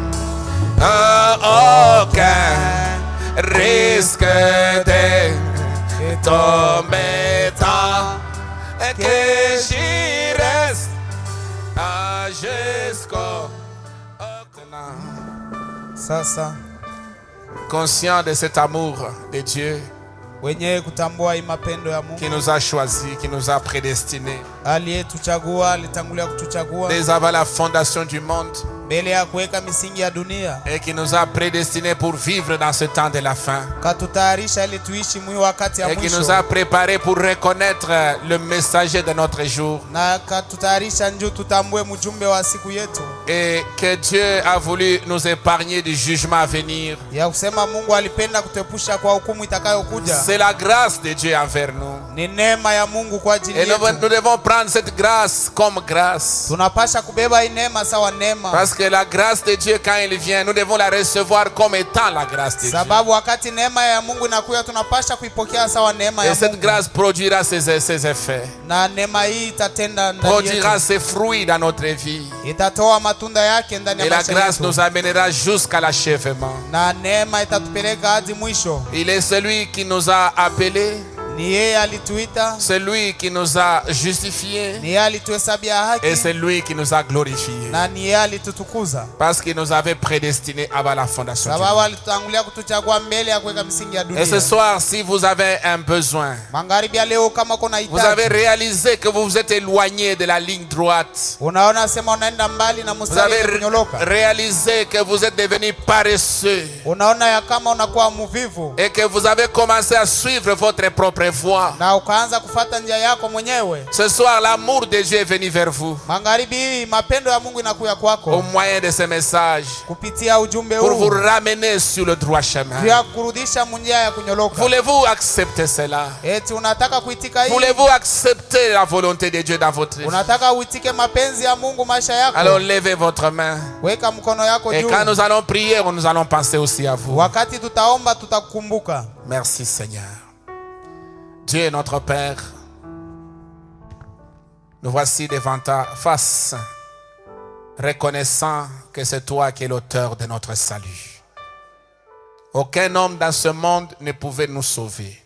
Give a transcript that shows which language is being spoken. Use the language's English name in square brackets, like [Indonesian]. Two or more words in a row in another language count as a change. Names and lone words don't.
[French] Aucun risque de tomber tant que j'y reste jusqu'au Sasa conscient de cet amour de Dieu [Swahili] wenyewe kutambua hii mapendo ya Mungu [French] qui nous a choisis, qui nous a prédestinés [Swahili] aliyetuchagua, alitangulia kutuchagua [French] dès avant la fondation du monde [Swahili] mbele ya kuweka misingi ya dunia, [French] et qui nous a prédestinés pour vivre dans ce temps de la fin [Swahili] katutayarisha ili tuishi mwi wakati ya [French] et qui nous [Swahili] mwisho, [French] a préparés pour reconnaître le messager de notre jour [Swahili] na katutayarisha njoo tutambue mjumbe wa siku yetu, [French] et que Dieu a voulu nous épargner du jugement à venir. [Swahili] ya kusema Mungu alipenda kutepusha kwa hukumu itakayokuja. [French] C'est la grâce de Dieu envers nous. [Swahili] Ni neema ya Mungu kwa ajili [French] Et nous [Swahili] yetu. [French] devons prendre cette grâce comme grâce. [Swahili] Tunapasha kubeba hii neema sawa neema, [French] Parce que la grâce de Dieu, quand il vient, nous devons la recevoir comme étant la grâce de Dieu. [Swahili] sababu wakati neema ya Mungu inakuja tunapasha kuipokea sawa neema ya [French] Et cette [Swahili] Mungu, [French] grâce produira ses effets, [Swahili] na neema hii itatenda ndani [French] produira [Swahili] yetu, [French] ses fruits dans notre vie. [Swahili] itatoa matunda yake ndani ya [French] Et la [Swahili] maisha [French] grâce [Swahili] yetu, [French] nous amènera jusqu'à l'achèvement. [Swahili] na neema itatupeleka hadi mwisho. [French] Il est celui qui nous a appelés, [Swahili] Ni yeye alituita, [French] celui qui nous a justifiés, [Swahili] ni yeye alituhesabia haki, [French] et c'est lui qui nous a glorifiés. [Swahili] na ni yeye alitutukuza, [French] Parce qu'il nous avait prédestinés avant la fondation du [Swahili] sababu [French] monde. [Swahili] alitutangulia kutuchagua mbele ya kuweka misingi ya [French] Et ce [Swahili] dunia. [French] soir, si vous avez un besoin, [Swahili] Magharibi ya leo, kama kuna [French] vous avez [Swahili] hitaji, [French] réalisé que vous vous êtes éloigné de la ligne droite. [Swahili] unaona sema unaenda mbali na [French] Vous [Swahili] mstari [French] avez [Swahili] kunyoloka, [French] réalisé que vous êtes devenu paresseux [Swahili] unaona ya kama unakuwa mvivu [French] et que vous avez commencé à suivre votre propre voie. [Swahili] na ukaanza kufata njia yako mwenyewe. [French] Ce soir, l'amour de Dieu est venu vers vous [Swahili] Magharibi hii mapendo ya Mungu inakuya [French] au [Swahili] kwako [French] moyen de ce message [Swahili] kupitia ujumbe [French] pour vous [Swahili] huu, [French] ramener sur le droit chemin. [Swahili] ya kurudisha munjia ya kunyoloka. [French] Voulez-vous accepter cela? [Swahili] Eti unataka kuitika hii? [French] Voulez-vous accepter la volonté de Dieu dans votre vie? [Swahili] Unataka uitike mapenzi ya Mungu maisha yako? [French] Alors levez votre main. [Swahili] Weka mkono yako [French] Et [Swahili] juu. [French] quand nous allons prier, nous allons penser aussi à vous. [Swahili] Wakati tutaomba tutakukumbuka. [French] Merci Seigneur. Dieu est notre Père. Nous voici devant ta face, reconnaissant que c'est toi qui es l'auteur de notre salut. Aucun homme dans ce monde ne pouvait nous sauver.